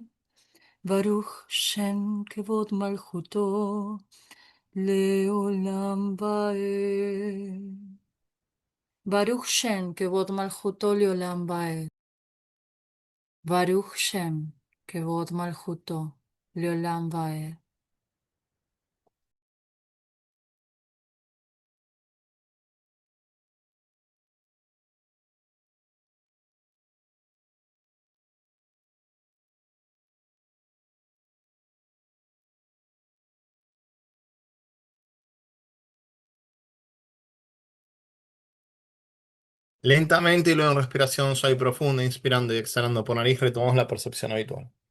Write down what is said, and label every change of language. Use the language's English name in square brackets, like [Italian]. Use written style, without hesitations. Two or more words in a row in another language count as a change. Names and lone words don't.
[Hebrew] ברוך שם כבוד מלכותו לעולם ועד. ברוך שם, כבוד מלכותו לעולם ועד. ברוך שם, כבוד מלכותו לעולם ועד. [Spanish] Lentamente y luego en respiración suave y profunda, inspirando y exhalando por nariz, retomamos la percepción habitual.